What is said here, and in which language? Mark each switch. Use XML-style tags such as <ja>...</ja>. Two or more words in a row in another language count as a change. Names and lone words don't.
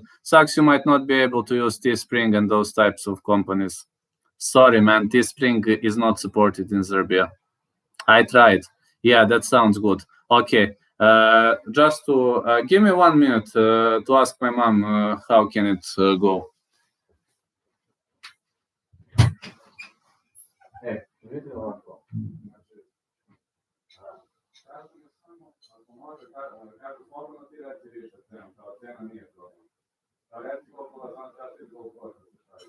<en>Sucks you might not be able to use Teespring and those types of companies. Sorry, man. Teespring is not supported in Serbia. I tried. Yeah, that sounds good. Okay. Just to give me 1 minute to ask my mom how can it go.</en> <sr>E, vidi ovako. Ako može, kažu slobodno ti reći više cenu, kao cena nije problem. Pa reci koliko da znam sad ti koliko košta se stavi.</sr>